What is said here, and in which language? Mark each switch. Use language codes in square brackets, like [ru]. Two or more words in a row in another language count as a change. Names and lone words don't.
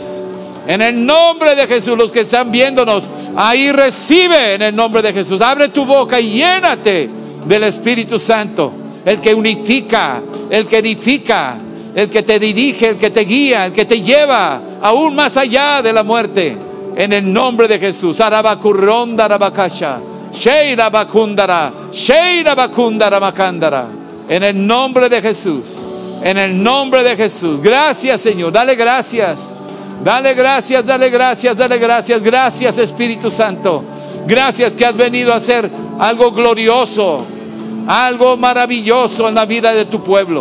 [es] En el nombre de Jesús, los que están viéndonos, ahí recibe en el nombre de Jesús. Abre tu boca y llénate del Espíritu Santo. El que unifica, el que edifica, el que te dirige, el que te guía, el que te lleva aún más allá de la muerte. En el nombre de Jesús. Arabacurronda rabakasha. Sheira bakundara. Sheira bakundara makandara. En el nombre de Jesús. En el nombre de Jesús. Gracias, Señor. Dale gracias. Dale gracias. Gracias, Espíritu Santo. Gracias que has venido a hacer algo glorioso, algo maravilloso en la vida de tu pueblo.